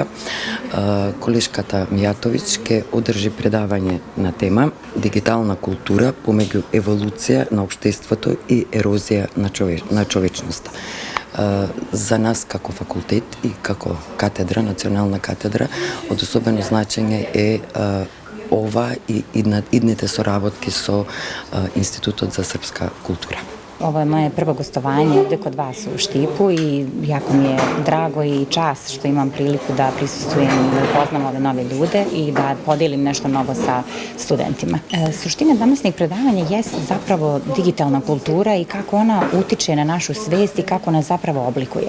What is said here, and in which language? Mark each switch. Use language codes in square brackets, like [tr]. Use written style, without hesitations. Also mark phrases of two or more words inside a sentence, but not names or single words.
[mk] Колешката Мијатовиќ ќе одржи предавање на тема дигитална култура помеѓу еволуција на општеството и ерозија на човечноста. За нас како факултет и како катедра, национална катедра, од особено значење е ова и идните соработки со Институтот за српска култура. [sr] Ovo je moje prvo gostovanje ovde kod vas u Štipu i jako mi je drago i čast što imam priliku da prisustvujem i da upoznam ove nove ljude i da podelim nešto novo sa studentima. Suština današnjeg predavanja jeste zapravo digitalna kultura i kako ona utiče na našu svest i kako nas zapravo oblikuje.